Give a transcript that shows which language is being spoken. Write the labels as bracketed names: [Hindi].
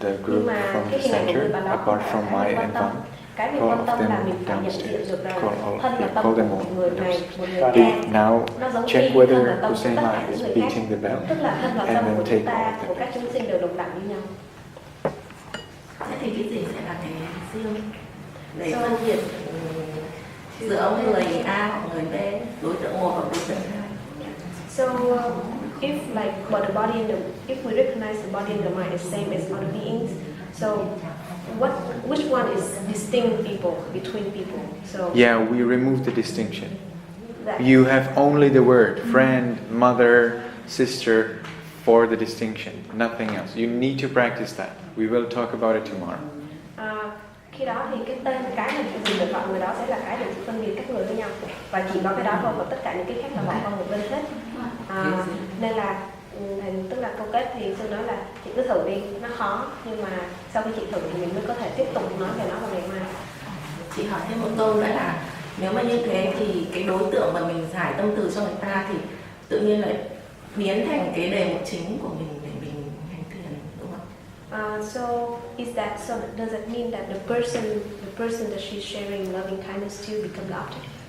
[Vietnamese] Nhưng mà cái hình ảnh của người bạn đó không phải là cái quan tâm. Cái mình quan tâm là mình phải nhận diện được rằng thân và tâm của một người này, một người kia, nó giống như thân và tâm của tất cả những người khác. Tức là thân và tâm của chúng ta, của các chúng sinh đều đồng đẳng như nhau. thế thì cái gì sẽ là cái riêng để phân biệt giữa ông người A hoặc người B, đối tượng 1 hoặc đối tượng 2. [English] So if like but the body and if we recognize the body and the mind is same as other beings, so which one is distinct people between people? So Yeah, we remove the distinction. You have only the word friend, mother, sister for the distinction, nothing else. You need to practice that. We will talk about it tomorrow. [Vietnamese] Khi đó thì cái tên, cái mà chị được gọi người đó sẽ là cái để chị phân biệt các người với nhau, và chỉ có cái đó thôi, và tất cả những cái khác là bỏ qua một bên hết. Nên là tức là câu kết thì sư nói là chị cứ thử đi, nó khó, nhưng mà sau khi chị thử thì mình mới có thể tiếp tục nói về nó vào ngày mai. Chị hỏi thêm một câu nữa là nếu mà như thế thì cái đối tượng mà mình giải tâm từ cho người ta thì tự nhiên lại biến thành cái đề mục chính của mình để mình hành thiền, đúng không? [English] So does that mean that the person that she's sharing loving kindness to become the object?